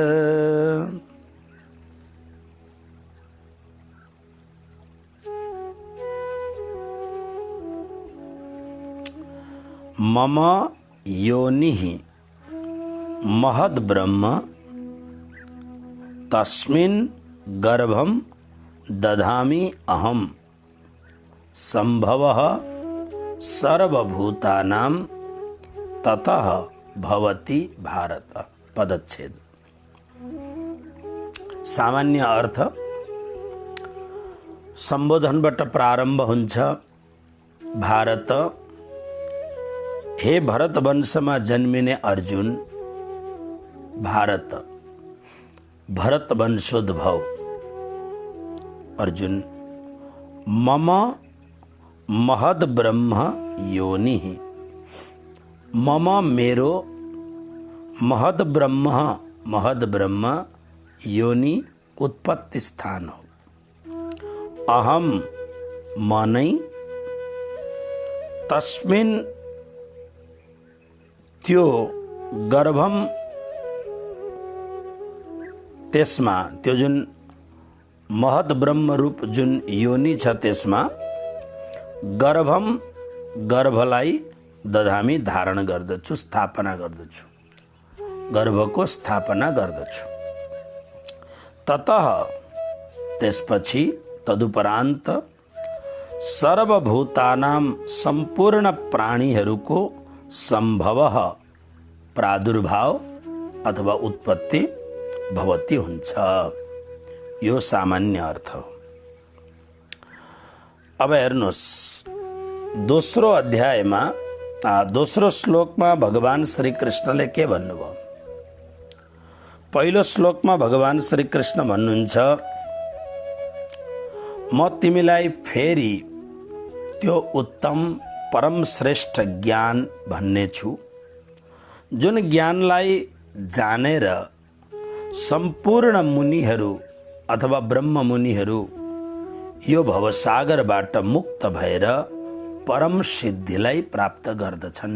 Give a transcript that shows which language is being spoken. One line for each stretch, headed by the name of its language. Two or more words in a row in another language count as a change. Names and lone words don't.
Sanskrit: मम योनिः महद् ब्रह्म तस्मिन् गर्भं दधामि अहं संभवः सर्वभूतानां ततः भवति भारत।
Nepali: पदच्छेद। सामान्य अर्थ सम्बोधनबाट प्रारम्भ हुन्छ। भारत, हे भरत वंशमा जन्मिने अर्जुन, भारत भरत वंशोद्भव अर्जुन,
Sanskrit: मम महद् ब्रह्म योनिः,
Nepali: मम मेरो महद् ब्रह्म योनि उत्पत्ति स्थान हो। अहम मनै तस्मिन् त्यो गर्भम त्यसमा, त्यो जुन महद् ब्रह्म रूप जुन योनि छ त्यसमा गर्भम, गर्भलाई दधामी धारण गर्दछु, स्थापना गर्दछु, गर्भको स्थापना गर्दछु। ततः त्यसपछि, तदुपरान्त सर्वभूतानां सम्पूर्ण प्राणीहरूको संभवः प्रादुर्भाव अथवा उत्पत्ति भवति हुन्छ। यो सामान्य अर्थ हो। अब हेर्नुहोस्, दोस्रो अध्यायमा दोस्रो श्लोकमा भगवान श्री कृष्णले के भन्नुभयो? पहिलो श्लोकमा भगवान श्री कृष्ण भन्नुहुन्छ, म तिमीलाई फेरि त्यो उत्तम परम श्रेष्ठ ज्ञान भन्ने छु, जुन ज्ञानलाई जानेर सम्पूर्ण मुनिहरू अथवा ब्रह्म मुनिहरू यो भवसागरबाट मुक्त भएर परम सिद्धिलाई प्राप्त गर्दछन्।